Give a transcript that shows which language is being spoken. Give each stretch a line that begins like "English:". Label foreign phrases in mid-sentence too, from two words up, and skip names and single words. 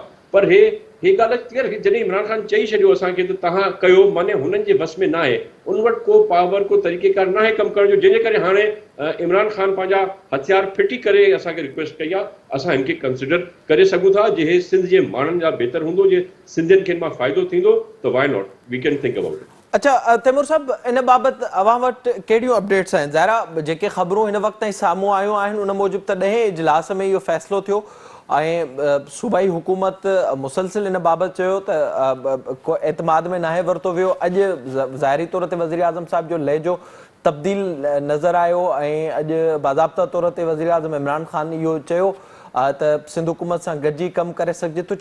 Sindhi: पर हे ॻाल्हि क्लियर, जॾहिं इमरान ख़ान चई छॾियो असांखे त तव्हां कयो, माने हुननि जे बस में न आहे, उन वटि को पावर को तरीक़ेकार न आहे कमु करण जो, जंहिंजे करे हाणे इमरान ख़ान पंहिंजा हथियार फिटी करे असांखे रिक्वेस्ट कई आहे असां हिन खे कंसिडर करे सघूं था, जे हे सिंध जे माण्हुनि जा बहितर हूंदो, जे सिंधियुनि खे मां फ़ाइदो थींदो त
English: why not, we can think about it.
Sindhi: अच्छा तैमूर साहब, इन बाबति अवां वटि कहिड़ियूं अपडेट्स आहिनि? ज़ाहिरा जेके ख़बरूं हिन वक़्त ताईं साम्हूं आयूं आहिनि उन मूजिबि त 10 इजलास में इहो फ़ैसिलो थियो ऐं सूबाई हुकूमत मुसलसिल इन बाबति चयो त को एतमाद में नाहे वरितो वियो। अॼु ज़ाहिरी तौर ते वज़ीर आज़म साहिब जो लहजो तब्दील नज़र आयो ऐं अॼु बाज़ाब्ता तौर ते वज़ीर आज़म इमरान ख़ान इहो चयो त सिंध हुकूमत सां गॾिजी कमु करे सघिजे थो।